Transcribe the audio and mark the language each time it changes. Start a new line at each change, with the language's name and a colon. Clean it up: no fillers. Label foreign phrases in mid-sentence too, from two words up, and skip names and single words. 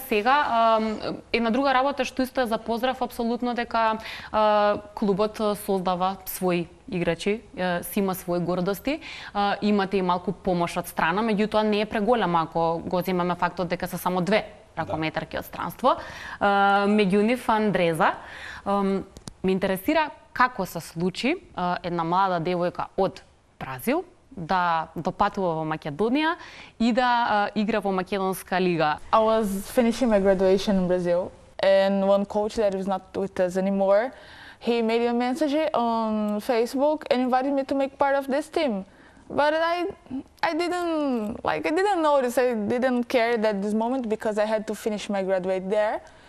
Macedonian: Сега, една друга работа што исто е за поздрав, апсолутно дека клубот создава своји играчи, си има своји гордости, имате и малку помош од страна, меѓутоа не е преголема ако го земеме фактот дека се само две ракометарки од странство. Меѓу нив Андреза. Ме интересира како се случи една млада девојка од Бразил да допатува во Македонија и да игра во македонска лига.
English: I was finishing my graduation in Brazil, and one coach that is not with us anymore, he made a message on Facebook and invited me to make part of this team. But I didn't notice, I didn't care at this moment because I had to finish my graduate there.